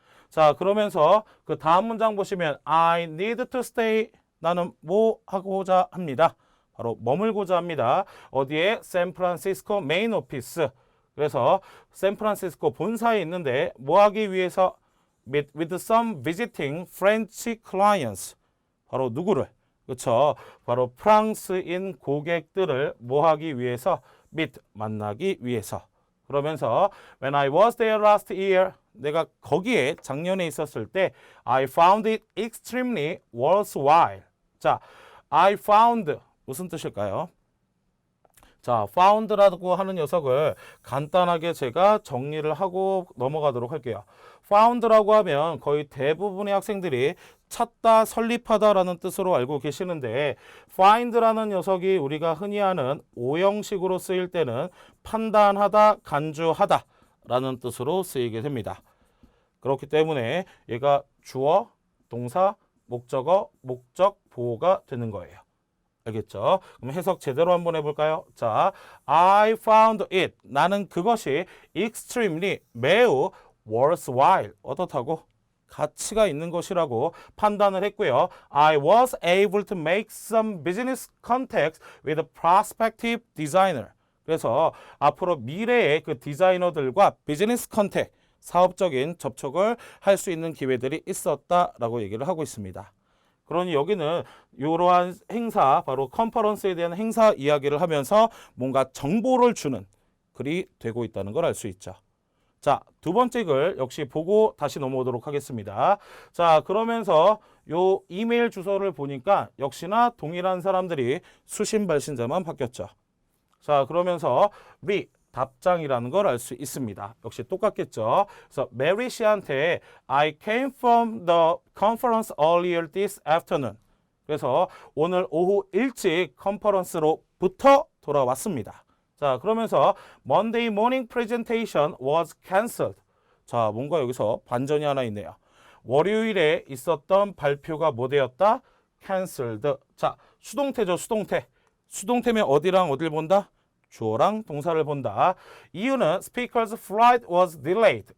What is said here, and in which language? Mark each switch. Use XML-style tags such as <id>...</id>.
<ko>자, 그러면서 그 다음 문장 보시면</ko> <en>I need to stay.</en> <ko>나는 뭐 하고자 합니다. 바로 머물고자 합니다. 어디에? 샌프란시스코 메인 오피스. 그래서 샌프란시스코 본사에 있는데 뭐 하기 위해서?</ko> <en>Meet with some visiting French clients.</en> <ko>바로 누구를? 그렇죠. 바로 프랑스인 고객들을 뭐 하기 위해서? meet, 만나기 위해서.</ko> <en>그러면서 When I was there last year,</en> <ko>내가 거기에 작년에 있었을 때</ko> <en>I found it extremely worthwhile.</en> <ko>자,</ko> <en>I found</en> <ko>무슨 뜻일까요? 자, found라고 하는 녀석을 간단하게 제가 정리를 하고 넘어가도록 할게요. found라고 하면 거의 대부분의 학생들이 찾다, 설립하다라는 뜻으로 알고 계시는데 find라는 녀석이 우리가 흔히 하는 오형식으로 쓰일 때는 판단하다, 간주하다 라는 뜻으로 쓰이게 됩니다. 그렇기 때문에 얘가 주어, 동사, 목적어, 목적, 보호가 되는 거예요. 알겠죠? 그럼 해석 제대로 한번 해볼까요? 자,</ko> <en>I found it.</en> <ko>나는 그것이 extremely, 매우 worthwhile, 어떻다고? 가치가 있는 것이라고 판단을 했고요.</ko> <en>I was able to make some business contacts with a prospective designer.</en> <ko>그래서 앞으로 미래의 그 디자이너들과 비즈니스 컨택, 사업적인 접촉을 할 수 있는 기회들이 있었다라고 얘기를 하고 있습니다. 그러니 여기는 이러한 행사, 바로 컨퍼런스에 대한 행사 이야기를 하면서 뭔가 정보를 주는 글이 되고 있다는 걸 알 수 있죠. 자, 두 번째 글 역시 보고 다시 넘어오도록 하겠습니다. 자, 그러면서 요 이메일 주소를 보니까 역시나 동일한 사람들이 수신 발신자만 바뀌었죠. 자, 그러면서 답장이라는 걸 알 수 있습니다. 역시 똑같겠죠. 그래서 메리 씨한테</ko> <en>I came from the conference earlier this afternoon.</en> <ko>그래서 오늘 오후 일찍 컨퍼런스로부터 돌아왔습니다. 자, 그러면서</ko> <en>Monday morning presentation was cancelled.</en> <ko>자, 뭔가 여기서 반전이 하나 있네요. 월요일에 있었던 발표가 뭐 되었다? cancelled. 자, 수동태죠, 수동태. 수동태면 어디랑 어딜 본다? 주어랑 동사를 본다. 이유는</ko> <en>speaker's flight was delayed.</en>